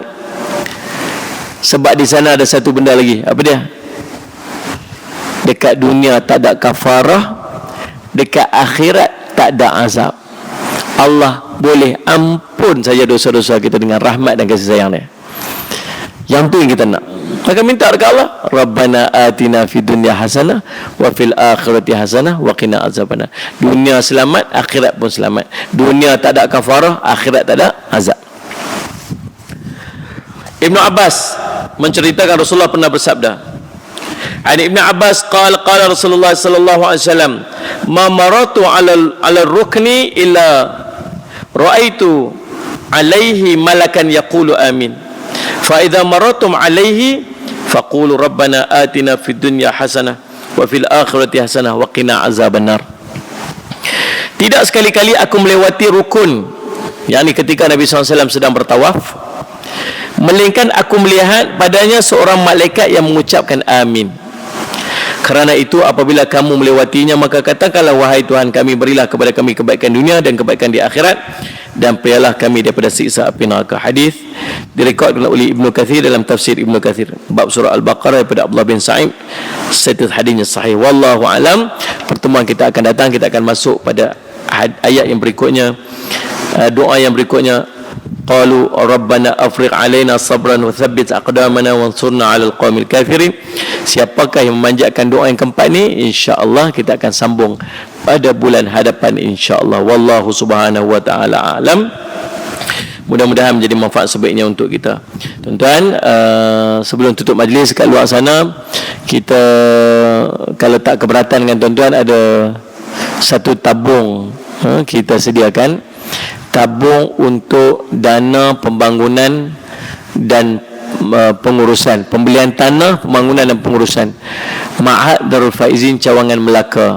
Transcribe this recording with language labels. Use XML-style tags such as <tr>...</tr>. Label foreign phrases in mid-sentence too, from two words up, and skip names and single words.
<ms>Sebab di sana ada satu benda lagi. Apa dia? Dekat dunia tak ada kafarah, dekat akhirat tak ada azab. Allah boleh ampun saja dosa-dosa kita dengan rahmat dan kasih sayang dia. Yang tu yang kita nak. Maka minta dekat Allah,</ms> <ar>ربنا آتنا في الدنيا حسنة وفي الآخرة حسنة وقنا عذاب النار.</ar> <ms>Dunia selamat, akhirat pun selamat. Dunia tak ada kafarah, akhirat tak ada azab. Ibnu Abbas menceritakan Rasulullah pernah bersabda,</ms> <ar>عن ابن عباس قال رسول الله صلى الله عليه وسلم ما مررت على ركن إلا رأيت عليه ملكا يقول آمين فإذا مررتم عليه فقولوا ربنا آتنا في الدنيا حسنة وفي الآخرة حسنة وقنا عذاب النار.</ar> <ms>Tidak sekali-kali aku melewati rukun, yakni ketika Nabi SAW sedang bertawaf, melainkan aku melihat padanya seorang malaikat yang mengucapkan amin. Kerana itu apabila kamu melewatinya, maka katakanlah, wahai Tuhan kami, berilah kepada kami kebaikan dunia dan kebaikan di akhirat, dan peliharalah kami daripada siksa api neraka. Hadis direkodkan oleh Ibnu Katsir dalam tafsir Ibnu Katsir bab surah Al-Baqarah daripada Abdullah bin Sa'id. Status hadisnya sahih.</ms> <ar>والله أعلم.</ar> <ms>Pertemuan kita akan datang, kita akan masuk pada ayat yang berikutnya, doa yang berikutnya.</ms> <ar>قالوا ربنا أفرغ علينا صبرا وثبت أقدامنا وانصرنا على القوم الكافرين.</ar> <ms>Siapakah yang memanjatkan doa yang keempat ni?</ms> <ar>إن شاء الله</ar> <ms>kita akan sambung pada bulan hadapan</ms> <ar>إن شاء الله. والله سبحانه وتعالى أعلم.</ar> <ms>Mudah-mudahan menjadi manfaat sebaiknya untuk kita. Tuan-tuan, sebelum tutup majlis kat luar sana, kita kalau tak keberatan dengan tuan-tuan, ada satu tabung kita sediakan, tabung untuk dana pembangunan dan pengurusan, pembelian tanah, pembangunan dan pengurusan Ma'had Darul Faizin Cawangan Melaka.</ms>